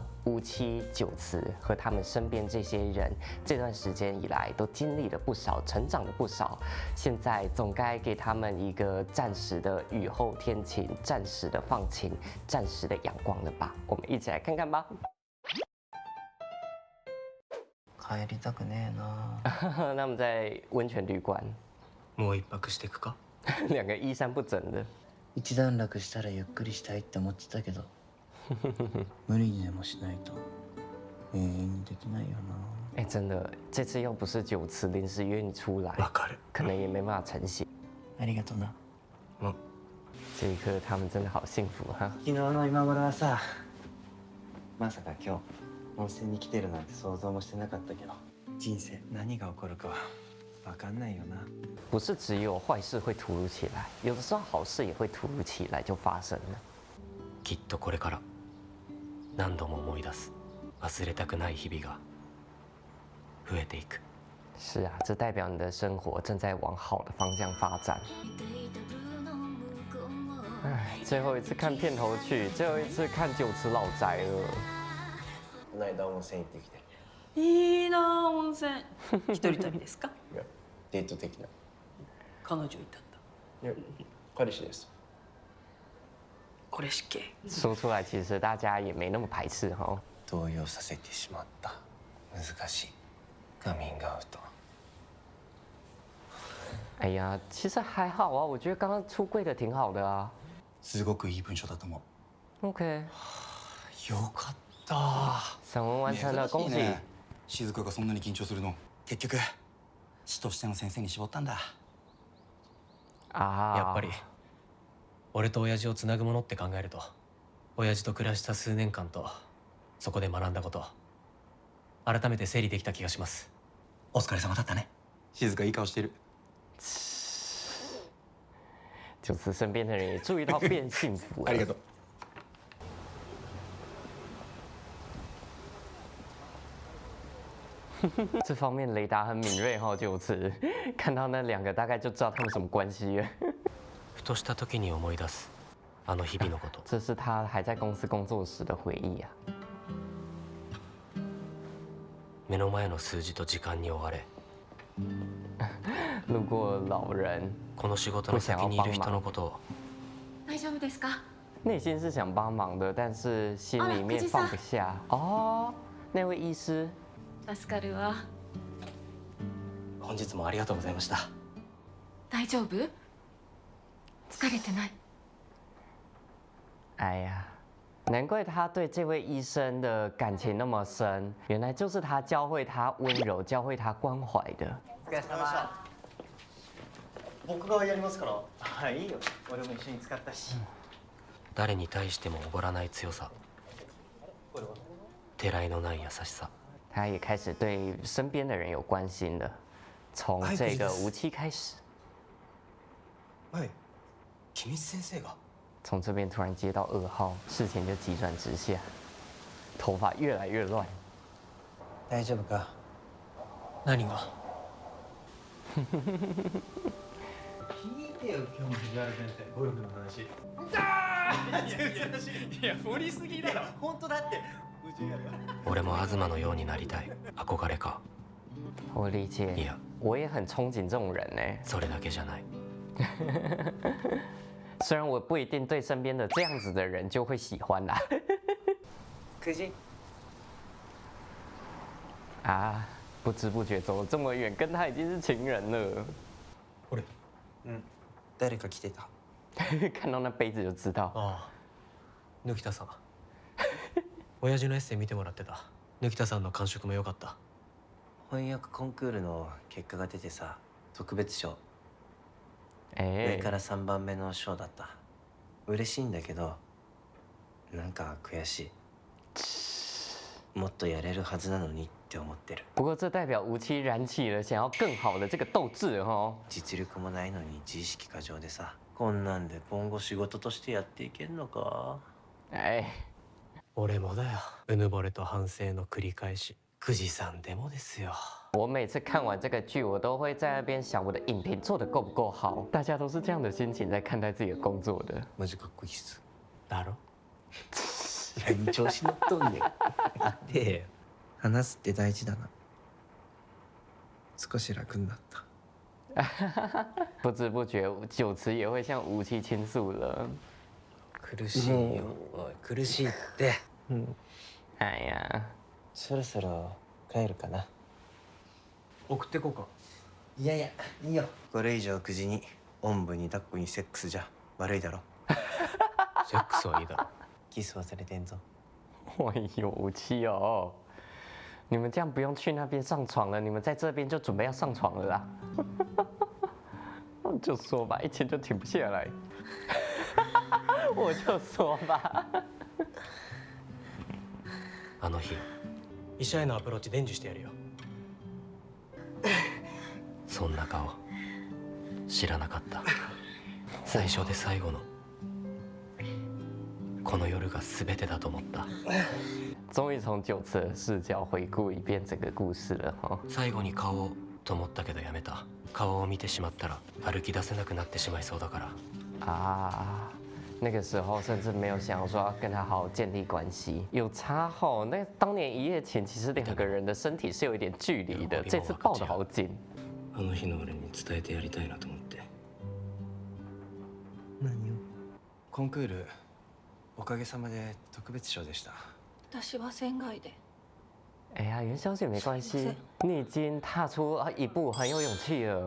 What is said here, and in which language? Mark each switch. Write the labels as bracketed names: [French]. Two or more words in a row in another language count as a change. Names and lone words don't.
[Chinese] 乌七、九慈和他们身边这些人，这段时间以来都经历了不少，成长了不少。现在总该给他们一个暂时的雨后天晴，暂时的放晴，暂时的阳光了吧？我们一起来看看吧。 [Japanese] 帰りたくねえな。 [Chinese] 他们在温泉旅馆， [Japanese] もう一泊してくか。 [Chinese] 两个衣衫不整的。 [Japanese] 一段落したらゆっくりしたいって思ってたけど無理にでもしないと永遠にできないよな。 [Chinese] 哎，真的，这次要不是九慈临时约你出来， [Japanese] わかる。 [Chinese] 可能也没办法成型。 [Japanese] ありがとな。 [Chinese] 这一刻，他们真的好幸福哈！ [Japanese] 昨日の今頃はさ、まさか今日温泉に来てるなんて想像もしてなかったけど、人生何が起こるかはわかんないよな。 [Chinese] 不是只有坏事会突如其来，有的时候好事也会突如其来就发生了。 [Japanese] きっとこれから何度も思い出す忘れたくない日々が増えていく。 [Chinese] 是啊，这代表你的生活正在往好的方向发展。哎，最后一次看片头曲，最後一次看九慈老宅了。 [Japanese] この間温泉行ってきて。いいな温泉。一人旅ですか？いや、デート的な。彼女いたんだ。いや、彼氏です。これ死刑。 [Chinese] 说出来，其实大家也没那么排斥哈。 [Japanese] 動揺させてしまった。難しい。カミングアウト。 [Chinese] 哎呀，其实还好啊，我觉得刚刚出柜的挺好的啊。 [Japanese] すごくいい文章だと思う。 OK，よかった。 [Chinese] 散文完成了，恭喜！ [Japanese] ね、静香がそんなに緊張するの、結局師としての先生に絞ったんだ。啊，やっぱり俺と親父をつなぐものって考えると、親父と暮らした数年間とそこで学んだこと、改めて整理できた気がします。お疲れ様だったね。静香いい顔してる。 [Chinese] 九慈身边的人也注意到变幸福了。 [Japanese] ありがとう。 [Chinese] 这方面雷达很敏锐哈，九慈看到那两个大概就知道他们什么关系了。 [Japanese] ふとした時に思い出すあの日々のこと。 [Chinese] 这是他还在公司工作时的回忆啊。 [Japanese] 目の前の数字と時間に追われ、 [Chinese] 如果老人 [Japanese] この仕事の先にいる人のことを。大丈夫ですか？ [Chinese] 内心是想帮忙的，但是心里面放不下。哦，那位医师。 [Japanese] 助かるわ。本日もありがとうございました。大丈夫？疲れてない？ [Chinese] 哎呀，难怪他对这位医生的感情那么深，原来就是他教会他温柔，教会他关怀的。 [Japanese] お疲れ様。僕がやりますから。はい、いいよ。俺も一緒に使ったし。誰に対してもおごらない強さ、てらいのない優しさ。 [Chinese] 他也开始对身边的人有关心了，从这个无期开始。 [Japanese] はい。君先生が。 [Chinese] 从这边突然接到噩耗，事情就急转直下，头发越来越乱。 [Japanese] 大丈夫か？何が？聞いてよ、今日の藤原先生、ゴルフの話。いや、掘りすぎだろ。本当だって。俺も東のようになりたい。憧れか。 [Chinese] 我理解， [Japanese] いや、 [Chinese] 我也很憧憬这种人呢。 [Japanese] それだけじゃない。 [Chinese] 虽然我不一定对身边的这样子的人就会喜欢啦。 [Japanese] 9時。 [Chinese] 啊，不知不觉走了这么远，跟他已经是情人了。 [Japanese] 俺。誰か来てた。 [Chinese] 看到那杯子就知道。 [Japanese] ああ、貫田さん。親父のエッセイ見てもらってた。貫田さんの感触も良かった。翻訳コンクールの結果が出てさ、特別賞。哎上から3番目の賞だった。嬉しいんだけど、なんか悔しい。もっとやれるはずなのにって思ってる。 [Chinese] 不过这代表无期燃起了想要更好的这个斗志哦。 [Japanese] 実力もないのに自意識過剰でさ、こんなんで今後仕事としてやっていけんのか？哎，俺もだよ。うぬぼれと反省の繰り返し。久慈さんでもですよ。 [Chinese] 我每次看完这个剧，我都会在那边想我的影评做得够不够好。大家都是这样的心情在看待自己的工作的。 [Japanese] マジかっこいいっす。だろ。何調子乗っとんねん。で話すって大事だな。少し楽になった。 [Chinese] 不知不觉，九慈也会向武器倾诉了。 [Japanese] 苦しいよ。おい苦しいって。哎呀，そろそろ帰るかな。送ってこうか。いやいやいいよ。これ以上9時におんぶに抱っこにセックスじゃ悪いだろ。セックスはいいだろ。キス忘れてんぞ。 [Chinese] 哎呦，武器哦，你们这样不用去那边上床了，你们在这边就准备要上床了啦。就说吧，一天就停不下来。我就说吧。 [Japanese] あの日医者へのアプローチ伝授してやるよ。そんな顔知らなかった。最初で最後のこの夜が全てだと思った。 [Chinese] 终于从九次的视角回顾一遍整个故事了哈。 [Japanese] 最後に顔をと思ったけどやめた。顔を見てしまったら歩き出せなくなってしまいそうだから。 [Chinese] 啊，那个时候甚至没有想要说要跟他好好建立关系，有差吼。那当年一夜情，其实两个人的身体是有一点距离的，这次抱得好紧。 [Japanese] あの日の俺に伝えてやりたいなと思って。何を？コンクールおかげさまで特別賞でした。私は仙外で。 [Chinese] 哎呀，元宵姐没关系，你已经踏出一步，很有勇气了。